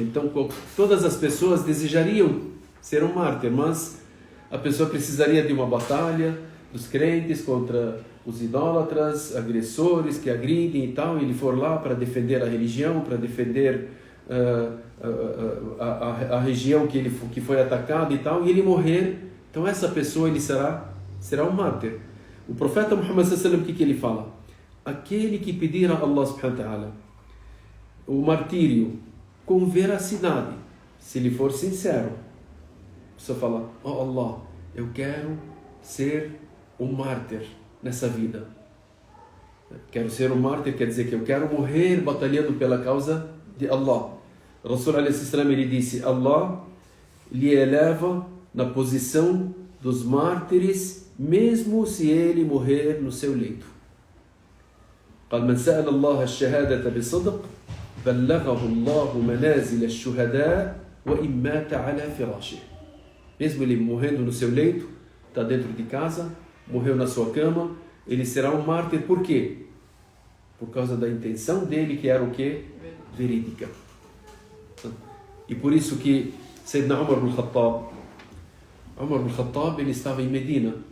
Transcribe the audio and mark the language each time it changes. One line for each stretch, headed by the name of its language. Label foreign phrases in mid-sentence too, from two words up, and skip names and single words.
Portuguese: Então todas as pessoas desejariam ser um mártir, mas a pessoa precisaria de uma batalha dos crentes contra os idólatras, agressores que agridem e tal, e ele for lá para defender a religião, para defender a região que foi atacada e tal, e ele morrer. Então essa pessoa ele será um mártir. O profeta Muhammad
Arabic: صلى الله عليه وسلم,
Portuguese: o que ele fala? Aquele que pedir a Allah
Arabic: سبحانه وتعالى
Portuguese: o martírio com veracidade, se ele for sincero, você fala: oh Allah, eu quero ser um mártir nessa vida. Quero ser um mártir, quer dizer que eu quero morrer batalhando pela causa de Allah. O Rasul ele disse: Allah lhe eleva na posição dos mártires, mesmo se ele morrer no seu leito.
Arabic: قال من سأل الله الشهادة بصدق بلغه الله منازل الشهداء وإن مات على فراشه.
Portuguese: Mesmo ele morrendo no seu leito, está dentro de casa, morreu na sua cama, ele será um mártir. Por quê? Por causa da intenção dele, que era o quê? Verídica. E por isso que Sayyidina Umar ibn Khattab, ele estava em Medina.